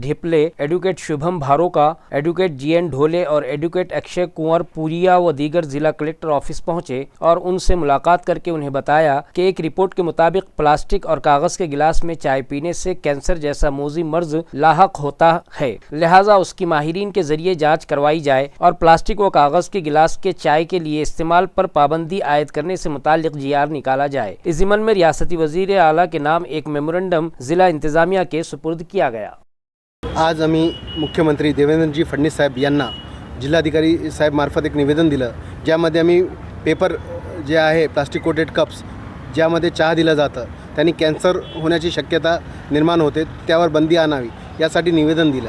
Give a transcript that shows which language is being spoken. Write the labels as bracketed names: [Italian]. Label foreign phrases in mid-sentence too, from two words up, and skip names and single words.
[Urdu] ڈھپلے، ایڈوکیٹ شبھم بھاروکا، ایڈوکیٹ جی این ڈھولے اور ایڈوکیٹ اکشے کنور پوریا و دیگر ضلع کلکٹر آفس پہنچے اور ان سے ملاقات کر کے انہیں بتایا کہ ایک رپورٹ کے مطابق پلاسٹک اور کاغذ کے گلاس میں چائے پینے سے کینسر جیسا موذی مرض لاحق ہوتا ہے، لہٰذا اس کی ماہرین کے ذریعے جانچ کروائی جائے اور پلاسٹک و کاغذ کے گلاس کے چائے کے لیے استعمال پر پابندی عائد کرنے سے متعلق جی آر نکالا جائے۔ اس ضمن میں ریاستی وزیر اعلیٰ کے نام ایک میمورنڈم ضلع انتظامیہ کے سپرد کیا گیا۔ [Marathi] आज आम्ही मुख्यमंत्री देवेंद्रजी फडणवीस साहेब यांना जिल्हाधिकारी साहेब मार्फत एक निवेदन दिलं, ज्यामध्ये आम्ही पेपर जे आहे [English] plastic coated cups [Marathi] ज्यामध्ये चहा दिलं जातं त्यांनी कॅन्सर होण्याची शक्यता निर्माण होते, त्यावर बंदी आणावी यासाठी निवेदन दिलं।